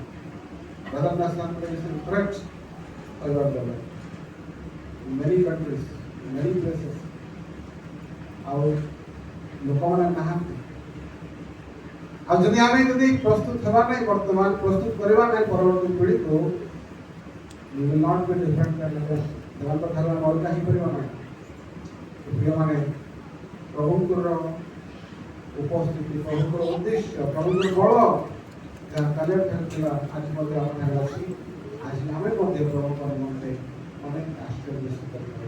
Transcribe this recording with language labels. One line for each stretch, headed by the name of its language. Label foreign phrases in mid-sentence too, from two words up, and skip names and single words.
English: Brother National is in threat
Odia: କହିବାକୁ ଗଲେ
English: many countries, many places,
Odia: ଆଉ ଲୋକମାନେ ନାହାନ୍ତି। ଆଉ ଯଦି ଆମେ ପ୍ରସ୍ତୁତ ହେବା ନାହିଁ, ବର୍ତ୍ତମାନ ପ୍ରସ୍ତୁତ କରିବା ନାହିଁ ପରବର୍ତ୍ତୀ ପିଢ଼ିକୁ,
English: we will not be different than others।
Odia: ସେମାନଙ୍କ ଠାରୁ ଆମେ ଅଲଗା ହେଇପାରିବା ନାହିଁ। ପ୍ରିୟମାନେ, ପ୍ରଭୁଙ୍କର ଉପସ୍ଥିତି, ପ୍ରଭୁଙ୍କର ଉଦ୍ଦେଶ୍ୟ, ପ୍ରଭୁଙ୍କର ବଳ ଯାହା କାଲିର ଠାରୁ ଥିଲା ଆଜି ମଧ୍ୟ ଆମ ଠାରେ ଅଛି। ଆଜି ଆମେ ମଧ୍ୟ ପ୍ରଭୁଙ୍କ ନିମନ୍ତେ ଅନେକ ଆଶ୍ଚର୍ଯ୍ୟ କରିପାରିବା।